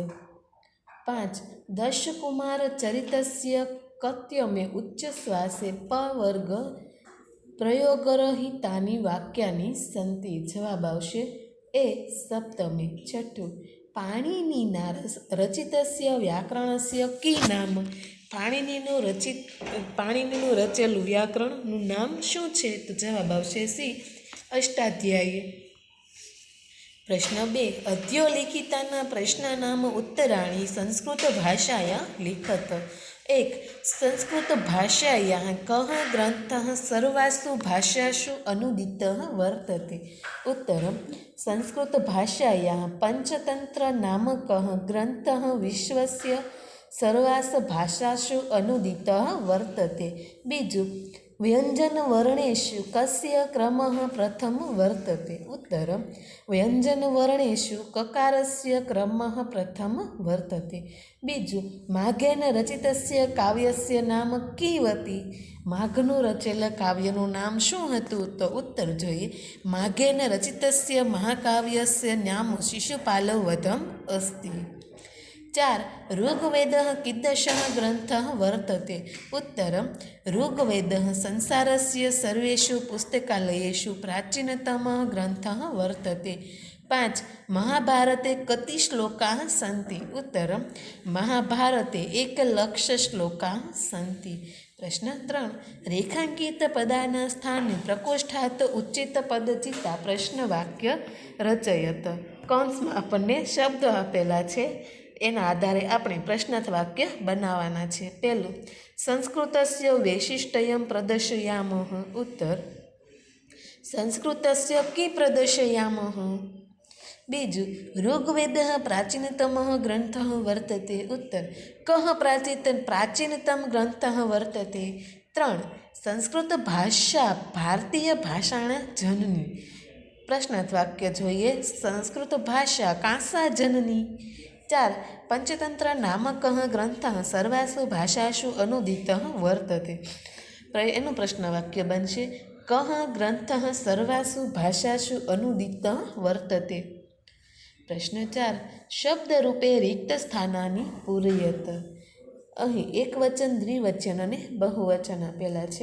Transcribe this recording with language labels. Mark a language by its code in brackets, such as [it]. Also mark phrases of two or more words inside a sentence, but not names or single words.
[sa] 5 दशकुमारचरितस्य कत्यमे उच्चश्वासे प वर्ग प्रयोगरहितानि वाक्यानि सन्ति। [gu] જવાબ આવશે એ સપ્તમે। [sa] 6 पाणिनिना रचितस्य व्याकरणस्य की नाम। [gu] पाणिनिનું રચેલું વ્યાકરણનું નામ શું છે? તો જવાબ આવશે સી અષ્ટાધ્યાયી। [sa] પ્રશ્ન 2 અધ્યોલિખિતાના પ્રશ્નાનામ ઉત્તરાણી સંસ્કૃત ભાષાયા લિખત। 1 संस्कृत भाषायाः कः ग्रन्थः सर्वासु भाषासु अनुदितः वर्तते। उत्तरं संस्कृत भाषायाः पंचतन्त्रनामकः ग्रन्थः विश्वस्य सर्वासु भाषासु अनुदितः वर्तते। बीजु व्यञ्जनवर्णेषु कस्य क्रमः प्रथमः वर्तते। उत्तरं व्यञ्जनवर्णेषु ककारस्य क्रमः प्रथमः वर्तते। बीजु माघेन रचितस्य काव्यस्य नाम कीवती। [gu] माघનું રચેલા કાવ્યનું નામ શું હતું? તો ઉત્તર જોઈએ [sa] માઘેન રચિતस्य महाकाव्यस्य नाम शिशुपालवधम् अस्ति। 4 ऋग्वेदः कीदृशः ग्रन्थः वर्तते। उत्तरं ऋग्वेदः संसारस्य सर्वेषु पुस्तकालयेषु प्राचीनतमः ग्रन्थः वर्तते। 5 महाभारते कति श्लोकाः सन्ति। उत्तरं महाभारते 1,00,000 श्लोकाः सन्ति। प्रश्न 3 रेखांकितपदानां स्थाने प्रकोष्ठात् उच्चितपदचिता प्रश्नवाक्य रचयत। [gu] કૌંસમાં આપણને શબ્દો આપેલા છે એના આધારે આપણે પ્રશ્નાર્થ વાક્ય બનાવવાના છે। [sa] પહેલું સંસ્કૃતસ્ય વૈશિષ્ટ્યં પ્રદર્શયામઃ। ઉત્તર સંસ્કૃતસ્ય કી પ્રદર્શયામઃ। બીજું ऋग्वेदः प्राचीनतमः ग्रन्थः वर्तते। उत्तर कः प्राचीनतम ग्रन्थः वर्तते। 3 संस्कृत भाषा भारतीय भाषाणां जननी। [gu] પ્રશ્નાર્થ વાક્ય જોઈએ [sa] संस्कृत भाषा कांसा जननी। 4 पंचतंत्र नामकः ग्रंथः सर्वासु भाषासु अनुदितः वर्तते। [gu] એનું પ્રશ્નવાક્ય બનશે [sa] કહ ગ્રંથઃ સર્વાસુ ભાષાસુ અનુદિતઃ વર્તતે। પ્રશ્ન 4 શબ્દરૂપે રિક્ત સ્થાનાની પૂરયત। [gu] અહીં એકવચન દ્વિવચન અને બહુવચન આપેલા છે।